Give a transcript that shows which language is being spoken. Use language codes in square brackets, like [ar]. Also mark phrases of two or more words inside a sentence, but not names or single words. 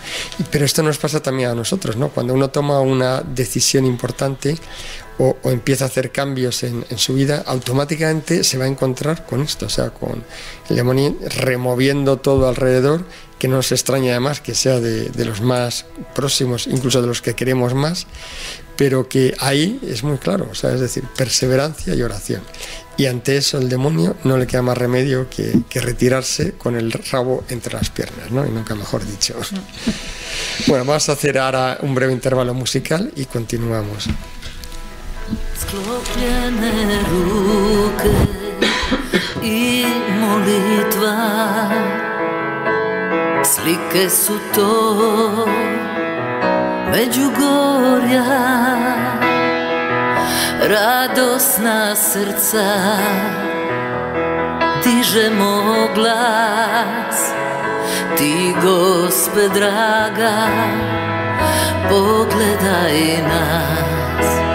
[es] Pero esto nos pasa también a nosotros, ¿no? Cuando uno toma una decisión importante o empieza a hacer cambios en su vida, automáticamente se va a encontrar con esto, o sea, con el demonio removiendo todo alrededor, que no nos extraña además que sea de los más próximos, incluso de los que queremos más, pero que ahí es muy claro, o sea, es decir, perseverancia y oración. Y ante eso el demonio no le queda más remedio que retirarse con el rabo entre las piernas, ¿no? Y nunca mejor dicho. Bueno, vamos a hacer ahora un breve intervalo musical y continuamos. [hr] Sklopljene ruke I molitva, slike su to Međugorja, radosna srca, dižemo glas, ti Gospe draga, pogledaj nas.